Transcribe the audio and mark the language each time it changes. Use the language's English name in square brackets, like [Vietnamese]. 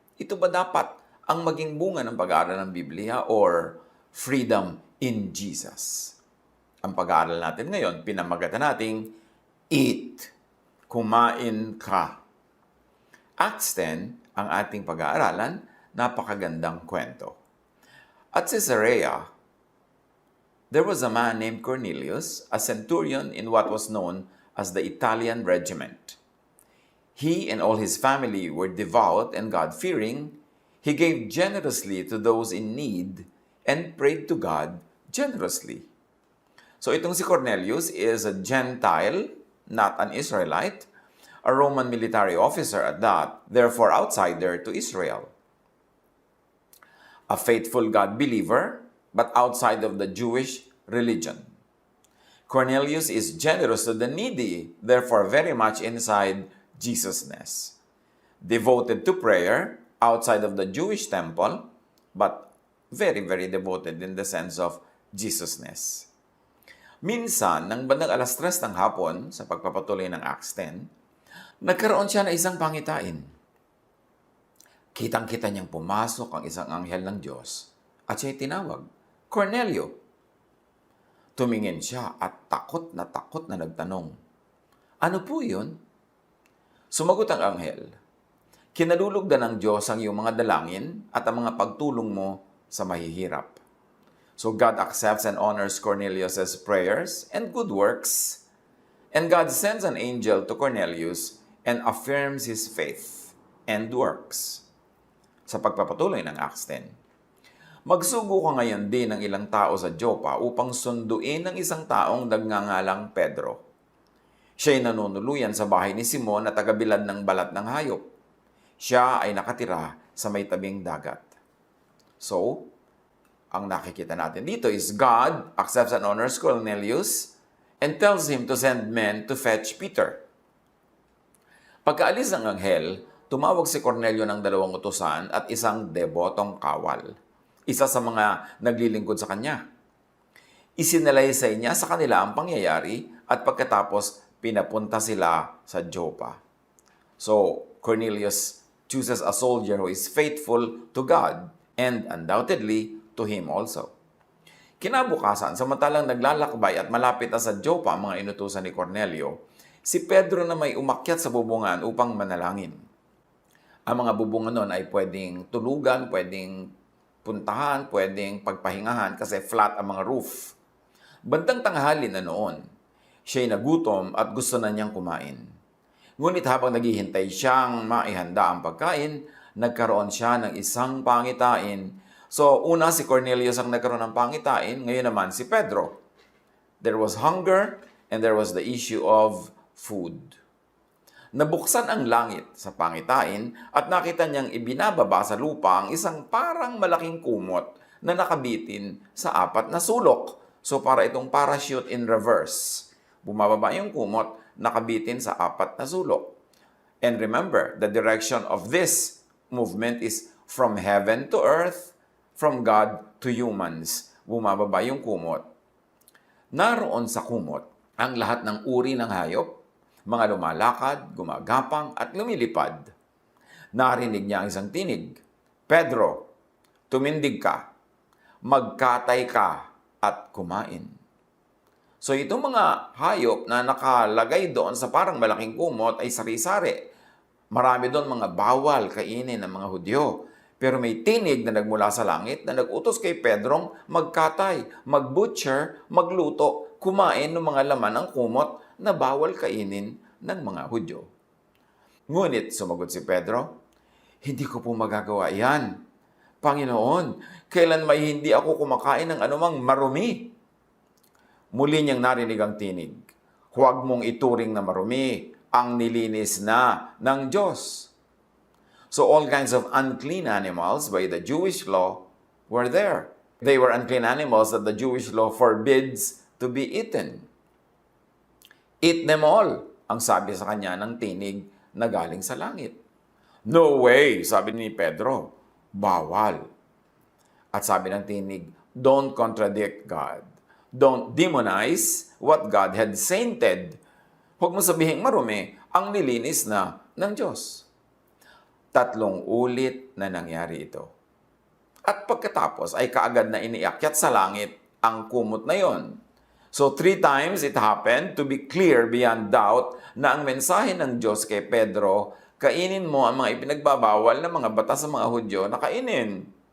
[Filipino] Ito ba dapat ang maging bunga ng pag-aaral ng Biblia [English] or freedom in Jesus? [Filipino] Ang pag-aaral natin ngayon, pinamagatan nating eat, kumain ka. Acts 10, ang ating pag-aaralan, napakagandang kwento. [English] At Caesarea, there was a man named Cornelius, a centurion in what was known as the Italian regiment. He and all his family were devout and God-fearing. He gave generously to those in need and prayed to God generously. So [Filipino] itong si [English] Cornelius is a Gentile, not an Israelite, a Roman military officer at that, therefore outsider to Israel. A faithful God believer, but outside of the Jewish religion. Cornelius is generous to the needy, therefore very much inside Jesus-ness. Devoted to prayer, outside of the Jewish temple, but very, very devoted in the sense of Jesus-ness. [Filipino] Minsan, ng bandang 3:00 ng hapon, sa pagpapatuloy ng Acts 10, nagkaroon siya ng isang pangitain. Kitang-kita niyang pumasok ang isang anghel ng Diyos at siya'y tinawag, Cornelio. Tumingin siya at takot na nagtanong, "Ano po yun?" Sumagot ang anghel, "Kinalulugdan ng Diyos ang iyong mga dalangin at ang mga pagtulong mo sa mahihirap. [English] So God accepts and honors Cornelius' prayers and good works, and God sends an angel to Cornelius and affirms his faith and works." [Filipino] Sa pagpapatuloy ng Acts 10. Magsugo ka ngayon din ng ilang tao sa Joppa upang sunduin ng isang taong nagngangalang Pedro. Siya'y nanunuluyan sa bahay ni Simon na tagabilad ng balat ng hayop. Siya ay nakatira sa may tabing dagat. [English] So, [Filipino] ang nakikita natin dito [English] is God accepts and honors Cornelius and tells him to send men to fetch Peter. [Filipino] Pagkaalis ng anghel, tumawag si Cornelio ng 2 utusan at isang debotong kawal, isa sa mga naglilingkod sa kanya. Isinalaysay niya sa kanila ang pangyayari at pagkatapos pinapunta sila sa Joppa. [English] So, Cornelius chooses a soldier who is faithful to God and undoubtedly to him also. [Filipino] Kinabukasan, samantalang naglalakbay at malapit na sa Joppa ang mga inutusan ni Cornelio, si Pedro na may umakyat sa bubungan upang manalangin. Ang mga bubungan nun ay pwedeng tulugan, pwedeng puntahan, pwedeng pagpahingahan kasi flat ang mga roof. Bandang tanghali na noon, siya'y nagutom at gusto na niyang kumain. Ngunit habang naghihintay siyang maihanda ang pagkain, nagkaroon siya ng isang pangitain. So, una si Cornelius ang nagkaroon ng pangitain, ngayon naman si Pedro. [English] There was hunger and there was the issue of food. [Filipino] Nabuksan ang langit sa pangitain at nakita niyang ibinababa sa lupa ang isang parang malaking kumot na nakabitin sa 4 na sulok. So para itong [English] parachute in reverse. [Filipino] Bumababa yung kumot, nakabitin sa 4 na sulok. [English] And remember, the direction of this movement is from heaven to earth, from God to humans. [Filipino] Bumababa yung kumot. Naroon sa kumot ang lahat ng uri ng hayop, mga lumalakad, gumagapang at lumilipad. Narinig niya ang isang tinig, "Pedro, tumindig ka, magkatay ka at kumain." So itong mga hayop na nakalagay doon sa parang malaking kumot ay sari-sari. Marami doon mga bawal kainin ng mga Hudyo. Pero may tinig na nagmula sa langit na nag-utos kay Pedrong magkatay, mag-butcher, magluto, kumain ng mga laman ng kumot na bawal kainin ng mga Hudyo. Ngunit sumagot si Pedro, "Hindi ko po magagawa iyan. Panginoon, kailan may hindi ako kumakain ng anumang marumi?" Muli niyang narinig ang tinig, "Huwag mong ituring na marumi ang nilinis na ng Diyos." [English] So all kinds of unclean animals by the Jewish law were there. They were unclean animals that the Jewish law forbids to be eaten. "Eat them all," [Filipino] ang sabi sa kanya ng tinig na galing sa langit. [English] "No way," [Filipino] sabi ni Pedro, "bawal." At sabi ng tinig, [English] "Don't contradict God. Don't demonize what God had sainted." [Filipino] Huwag mo sabihing marumi ang nilinis na ng Diyos. 3 ulit na nangyari ito. At pagkatapos ay kaagad na iniakyat sa langit ang kumot na yon. [English] So 3 times it happened to be clear beyond doubt [Filipino] na ang mensahe ng Diyos kay Pedro, kainin mo ang mga ipinagbabawal na mga batas sa mga Hudyo na kainin.